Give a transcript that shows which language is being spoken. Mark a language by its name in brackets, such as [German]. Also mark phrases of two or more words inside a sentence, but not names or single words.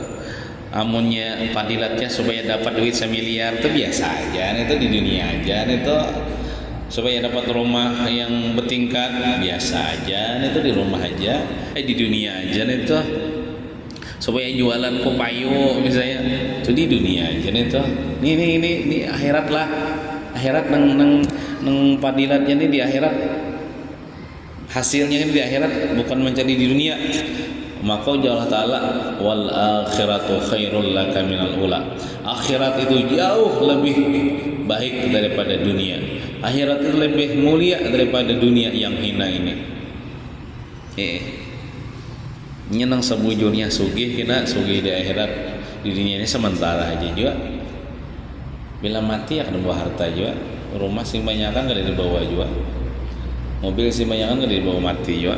[Banjar] Amunnya padilatnya supaya dapat duit semiliar itu biasa aja, itu di dunia aja, itu supaya dapat rumah yang bertingkat biasa aja, itu di rumah aja, di dunia aja itu. supaya jualan kopayo misalnya itu di dunia jadi itu ini akhirat lah akhirat nang padilatnya ini di akhirat hasilnya ini di akhirat bukan mencari di dunia. Maka Allah Ta'ala [Arabic] والآخرة خير لك من الأولى, [Banjar] akhirat itu jauh lebih baik daripada dunia, akhirat itu lebih mulia daripada dunia yang hina ini. Nyenang sebujurnya sugih kena sugih di akhirat, di dunia ini sementara aja juga, bila mati akan bawa harta juga, rumah sing banyakan gak dibawa juga, mobil sing banyakan gak dibawa mati juga.